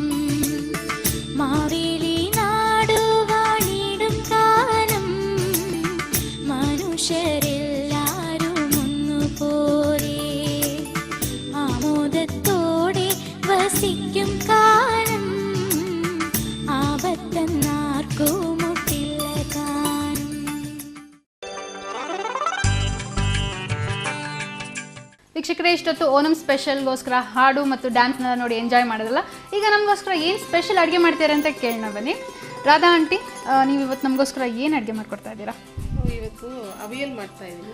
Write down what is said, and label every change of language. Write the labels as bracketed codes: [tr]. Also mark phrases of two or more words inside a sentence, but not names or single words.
[ml] മാവേലി നാടുവാണിടും കാലം മനുഷ്യരെല്ലാരും ഒന്നുപോലെ ആമോദത്തോടെ വസിക്കും കാലം ആപത്തെന്നാർക്കുമൊട്ടില്ല താനും. [kn] ವೀಕ್ಷಕರೇ, ಇಷ್ಟೊತ್ತು ಓಣಂ ಸ್ಪೆಷಲ್ಗೋಸ್ಕರ ಹಾಡು ಮತ್ತು ಡ್ಯಾನ್ಸ್ನೆಲ್ಲ ನೋಡಿ ಎಂಜಾಯ್ ಮಾಡೋದಲ್ಲ. ಈಗ ನಮಗೋಸ್ಕರ ಏನು ಸ್ಪೆಷಲ್ ಅಡುಗೆ ಮಾಡ್ತೀರಾ ಅಂತ ಕೇಳೋಣ ಬನ್ನಿ. ರಾಧಾ ಆಂಟಿ, ನೀವು ಇವತ್ತು ನಮಗೋಸ್ಕರ ಏನು ಅಡುಗೆ ಮಾಡ್ಕೊಡ್ತಾ ಇದ್ದೀರಾ? ಇವತ್ತು ಅವಿಯಲ್ ಮಾಡ್ತಾ ಇದ್ದೀನಿ.